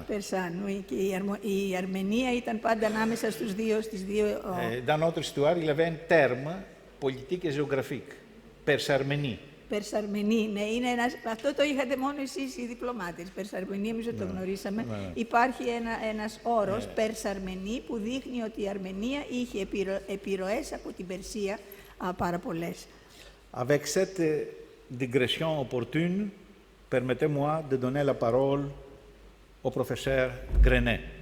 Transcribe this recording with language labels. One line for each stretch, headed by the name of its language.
Greek: Persane, και η Αρμενία ήταν πάντα ανάμεσα στις δύο...
French: Dans notre histoire, il y avait un terme politique et géographique, Perse-Arménie.
Greek: Περσαρμενή, ναι, αυτό το είχατε μόνο εσείς οι διπλωμάτες. Περσαρμενή, εμείς το γνωρίσαμε. Υπάρχει ένας όρος, Περσαρμενή, που δείχνει ότι η Αρμενία είχε επιρροές από την Περσία πάρα πολλές.
French: Avec cette digression opportune, permettez-moi de donner la parole au professeur Grenet.